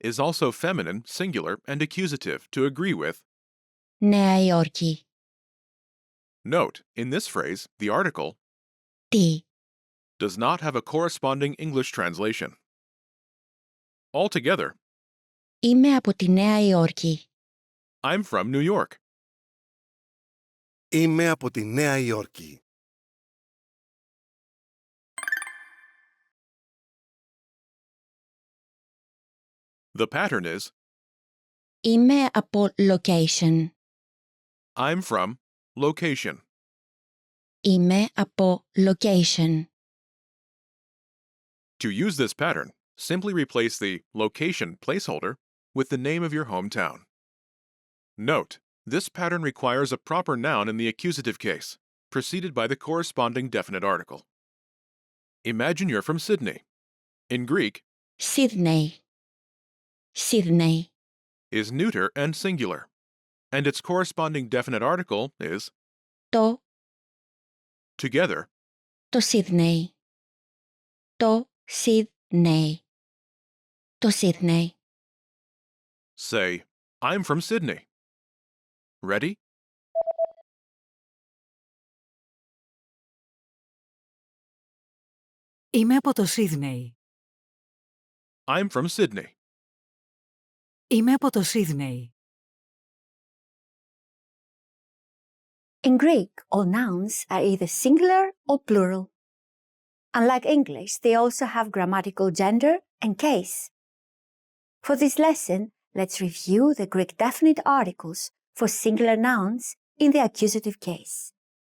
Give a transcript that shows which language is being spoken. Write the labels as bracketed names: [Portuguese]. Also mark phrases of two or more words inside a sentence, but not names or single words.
[English] is also feminine, singular, and accusative to agree with. [Greek] Νέα Υόρκη. [English] Note, in this phrase, the article [Greek] Τι. [English] does not have a corresponding English translation. Altogether, [Greek] Είμαι από τη Νέα Υόρκη. [English] I'm from New York. [Greek] Είμαι από τη Νέα Υόρκη. [English] The pattern is [Greek] Είμαι από location. [English] I'm from location. [Greek] Είμαι από location. [English] To use this pattern, simply replace the location placeholder with the name of your hometown. Note, this pattern requires a proper noun in the accusative case, preceded by the corresponding definite article. Imagine you're from Sydney. In Greek, Sydney. Sydney. is neuter and singular, and its corresponding definite article is [Greek] Το. [English] together. [Greek] Το Sydney. Το Sydney. Το Sydney. [English] Say, I'm from Sydney. Ready? [Greek] Είμαι από το Σίδνεϊ. [English] I'm from Sydney. [Greek] Είμαι από το Σίδνεϊ. [English] In Greek, all nouns are either singular or plural. Unlike English, they also have grammatical gender and case. For this lesson, let's review the Greek definite articles for singular nouns in the accusative case.